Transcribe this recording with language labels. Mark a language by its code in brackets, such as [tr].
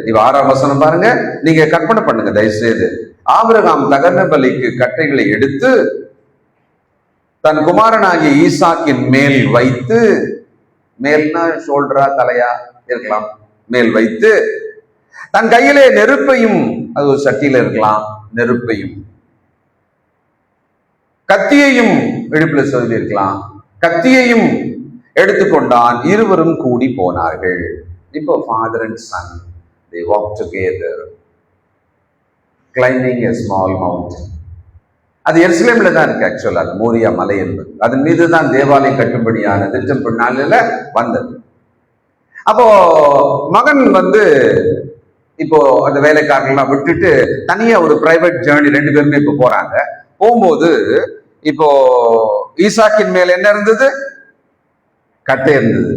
[ta] இவ 6ஆம் வசனம் பாருங்க, நீங்க கற்பனை பண்ணுங்க தயவுசெய்து. ஆபிரகாம் தகன பலிக்கு கட்டைகளை எடுத்து தன் குமாரனாகிய ஈசாக்கின் மேல் வைத்து, மேல்னா ஷோல்டரா தலையா இருக்கலாம், மேல் வைத்து தன் கையிலே நெருப்பையும், அது ஒரு சட்டியில இருக்கலாம், நெருப்பையும் கத்தியையும், இடுப்புல சொல்லி இருக்கலாம், கத்தியையும் எடுத்துக்கொண்டான். இருவரும் கூடி போனார்கள். [en] இப்போ father and son, they walk together climbing a small mountain. [ta] அது எருசலேம்ல தான் இருக்கு. ஆக்சுவலா அது மோரியா மலை என்பது, அதன் மீது தான் தேவாலயம் கட்டும்படியான திட்டம் பின்னால வந்தது. அப்போ மகன் இப்போ அந்த வேலைக்காரர்கள்லாம் விட்டுட்டு தனியா ஒரு பிரைவேட் ஜேர்னி 2 பேருமே இப்போ போறாங்க. போகும்போது இப்போ ஈசாக்கின் மேல என்ன இருந்தது? கட்டை இருந்தது.